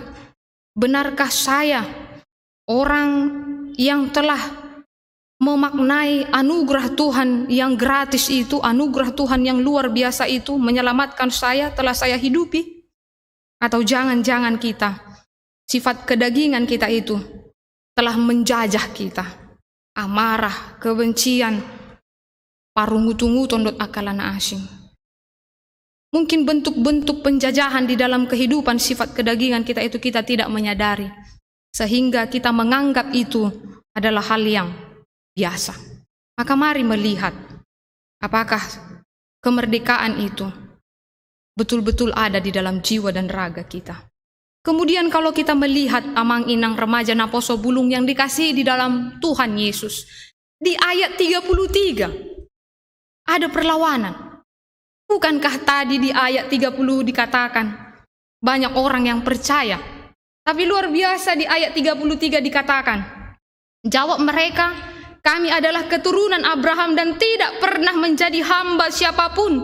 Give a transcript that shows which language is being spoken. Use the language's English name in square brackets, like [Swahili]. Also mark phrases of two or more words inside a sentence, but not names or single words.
[Indonesian] Benarkah saya orang yang telah memaknai anugerah Tuhan yang gratis itu, anugerah Tuhan yang luar biasa itu menyelamatkan saya, telah saya hidupi? Atau jangan-jangan kita, sifat kedagingan kita itu telah menjajah kita, amarah, kebencian, [Batak Toba] parungu-tungu tondot akalana asing. [Indonesian] Mungkin bentuk-bentuk penjajahan di dalam kehidupan sifat kedagingan kita itu kita tidak menyadari, sehingga kita menganggap itu adalah hal yang biasa. Maka mari melihat apakah kemerdekaan itu betul-betul ada di dalam jiwa dan raga kita. Kemudian kalau kita melihat [Batak Toba] amang inang [Indonesian] remaja [Batak Toba] naposo bulung [Indonesian] yang dikasihi di dalam Tuhan Yesus, di ayat 33 ada perlawanan. Bukankah tadi di ayat 30 dikatakan banyak orang yang percaya? Tapi luar biasa di ayat 33 dikatakan, jawab mereka, kami adalah keturunan Abraham dan tidak pernah menjadi hamba siapapun.